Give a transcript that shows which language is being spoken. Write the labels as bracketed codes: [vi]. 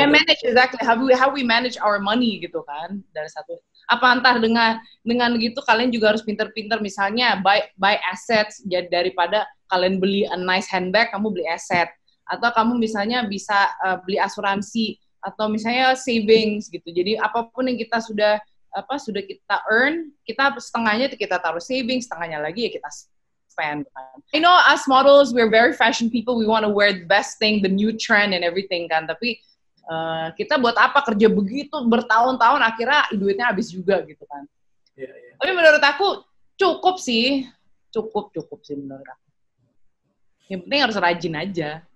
[en] Manage exactly how we manage our money [id] gitu kan, dari satu entah dengan gitu kalian juga harus pinter-pinter, misalnya [en] buy assets, [id] jadi daripada kalian beli [en] a nice handbag, [id] kamu beli aset, atau kamu misalnya bisa beli asuransi, atau misalnya savings gitu. Jadi apapun yang kita sudah kita earn, kita setengahnya kita taruh savings, setengahnya lagi ya kita spend. [en] I know as models we're very fashion people, we want to wear the best thing, the new trend and everything kan. [id] Tapi kita buat apa kerja begitu bertahun-tahun, akhirnya duitnya habis juga gitu kan. Yeah. Tapi menurut aku cukup sih menurut aku. Yang penting harus rajin aja.